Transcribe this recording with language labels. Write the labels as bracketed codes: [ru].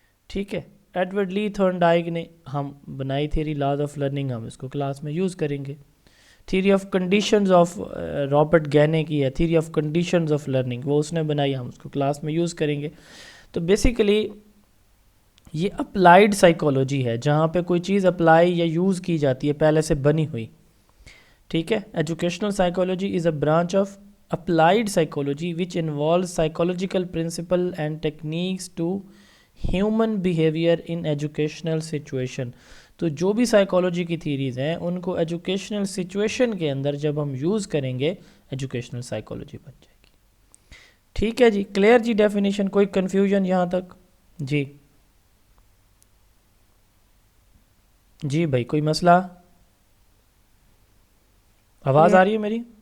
[ur] ٹھیک ہے، ایڈورڈ لی تھورنڈائک نے ہم بنائی تھیری لاز آف لرننگ، ہم اس کو کلاس میں یوز کریں گے. Theory of conditions of Robert گینے کی ہے، theory of conditions of learning, وہ اس نے بنائی، ہم اس کو کلاس میں یوز کریں گے. تو بیسیکلی یہ اپلائیڈ سائیکالوجی ہے، جہاں پہ کوئی چیز اپلائی یا یوز کی جاتی ہے پہلے سے بنی ہوئی. ٹھیک ہے، [en] Educational psychology is a branch of applied psychology which involves psychological principle and techniques to human behaviour in educational situation. [ur] تو جو بھی سائیکالوجی کی تھیریز ہیں ان کو ایجوکیشنل سچویشن کے اندر جب ہم یوز کریں گے ایجوکیشنل سائیکالوجی بن جائے گی. ٹھیک ہے جی، کلیئر جی ڈیفینیشن، کوئی کنفیوژن یہاں تک؟ جی بھائی، کوئی مسئلہ؟ آواز آ رہی ہے میری؟